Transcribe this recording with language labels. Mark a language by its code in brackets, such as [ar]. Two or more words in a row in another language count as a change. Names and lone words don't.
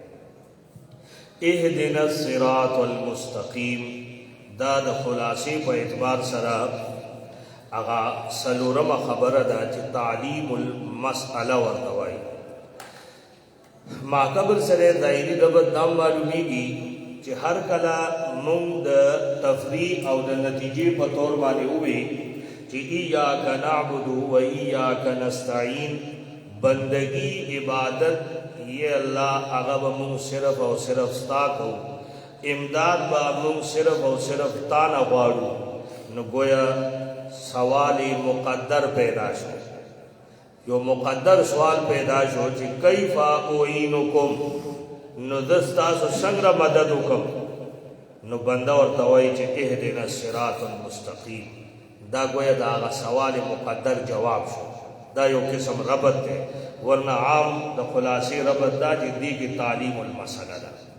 [ar] اهدنا الصراط المستقیم [ps] دا د خلاصې په اعتبار سره هغه څلورمه خبره ده چې [ar] تعلیم المسأله [ps] ورته وایي ما قبل سره ظاهري ربط دا معلومیږي چې هر کله موږ د تفریع او د نتیجې په طور باندې ووي چې [ar] ایاک نعبد و ایاک [ps] نستعین بندگی عبادت یہ اللہ هغه به موږ صرف او صرف ستا کوو امداد به موږ صرف او صرف تا نه غواړو نو گویا سوال مقدر پیدا شو یو مقدر سوال پیدا شو چې [ar] کیف اعینکم [ps] نو زه ستاسو څنګه مدد وکړم نو بنده ورته وایي چې [ar] اهدنا الصراط المستقیم [ps] دا گویا د هغه سوال مقدر جواب شو دا یو قسم ربط دی ورنه عام د خلاصې ربط دا چې دې کې [ar] تعلیم المسله [ps] ده